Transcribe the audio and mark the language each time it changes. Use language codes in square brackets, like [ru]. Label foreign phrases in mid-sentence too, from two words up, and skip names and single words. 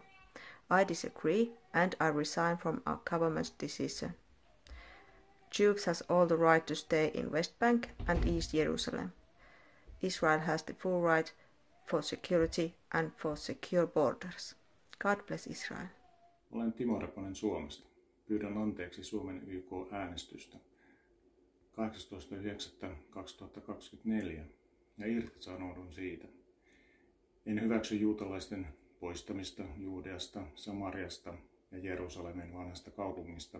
[en] I disagree and I resign from our government's decision. Jews has all the right to stay in West Bank and East Jerusalem. Israel has the full right for security and for secure borders. God bless Israel. [fi] Olen Timo Reponen Suomesta. Pyydän anteeksi Suomen YK-äänestystä 18.9.2024 ja irtisanoudun siitä. En hyväksy juutalaisten poistamista Juudeasta, Samariasta ja Jerusalemin vanhasta kaupungista.